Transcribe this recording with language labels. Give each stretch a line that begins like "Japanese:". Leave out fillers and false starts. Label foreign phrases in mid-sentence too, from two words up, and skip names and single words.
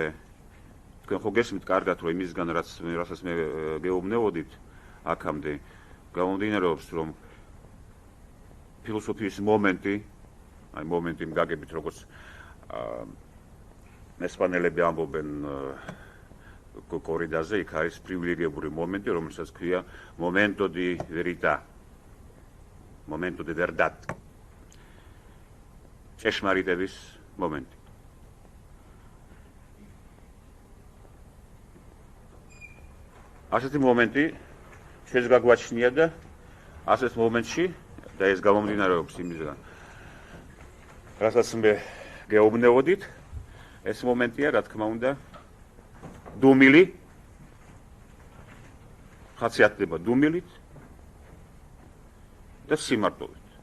Georgian: თქვენ ხო გესმით კარგად, რომ იმისგან რასაც მე გეუბნებოდით აქამდე, გამომდინარეობს, რომ ფილოსოფიის მომენტი, აი მომენტი მგაგებით, როგორც ესპანელები ამბობენ კორიდაზე, იქ არის პრივილეგირებული მომენტი, რომელსაც ქვია
Italian: momento di verità,
Spanish: momento de verdad.
Georgian: ჭეშმარიტების მომენტი. ასეთი მომენტი ჩვენს გაგვაჩნია და ასეთ მომენტში და ეს გამომდინარეობს იმისგან, რასაც მე გეუბნებოდით, ეს მომენტია, რა თქმა უნდა, დუმილი, ხასიათდება დუმილით და სიმარტოვით.